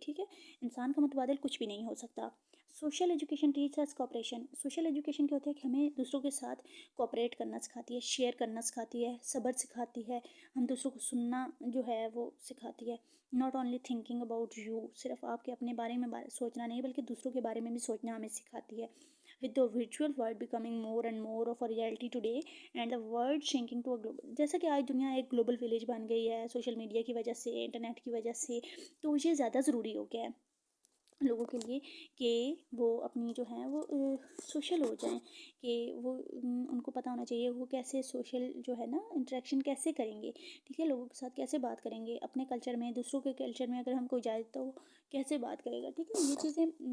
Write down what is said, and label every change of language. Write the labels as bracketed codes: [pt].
[ur] ٹھیک ہے, انسان کا متبادل کچھ بھی نہیں ہو سکتا. [en] Social education teach us cooperation. [ur] Social education کیا ہوتا ہے کہ ہمیں دوسروں کے ساتھ کوآپریٹ کرنا سکھاتی ہے, شیئر کرنا سکھاتی ہے, صبر سکھاتی ہے, ہم دوسروں کو سننا جو ہے وہ سکھاتی ہے. [en] not only thinking about you, [ur] صرف آپ کے اپنے بارے میں سوچنا نہیں بلکہ دوسروں کے بارے میں بھی سوچنا ہمیں سکھاتی ہے. [en] with the virtual world becoming more and more of a reality today and the world shrinking to a global. [ur] جیسا کہ آج دنیا ایک گلوبل ولیج بن گئی ہے سوشل میڈیا کی وجہ سے, انٹرنیٹ کی وجہ سے, تو یہ زیادہ ضروری ہو گیا ہے. لوگوں کے لیے کہ وہ اپنی جو ہیں وہ سوشل ہو جائیں، کہ وہ ان کو پتہ ہونا چاہیے وہ کیسے سوشل جو ہے نا انٹریکشن کیسے کریں گے، ٹھیک ہے، لوگوں کے ساتھ کیسے بات کریں گے، اپنے کلچر میں دوسروں کے کلچر میں اگر ہم کوئی جائے تو کیسے بات کرے گا، ٹھیک ہے، یہ چیزیں